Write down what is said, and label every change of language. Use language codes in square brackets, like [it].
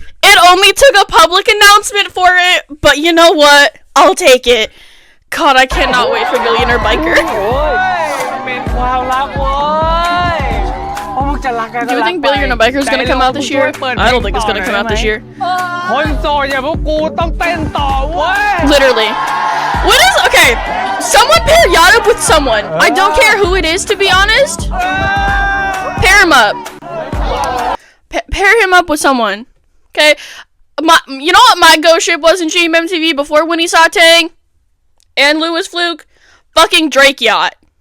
[en] It only took a public announcement for it, but you know what? I'll take it. God, I cannot wait for Billionaire Biker. [th] เป็นความลับเว้ยพวกมึงจะรักกัน [en] Do you think Billionaire Biker is gonna come out this year? I don't think it's gonna come out this year. [th] คนโสดอย่างพวกกูต้องเต้นต่อเว้ย [en] Literally. What is okay? Someone pair Yacht up with someone. I don't care who it is, to be honest. Pair him up. Pair him up with someone. Okay. You know what my ghost ship was in GMMTV before Winnie Satang and Louis Fluke? Fucking Drake Yacht.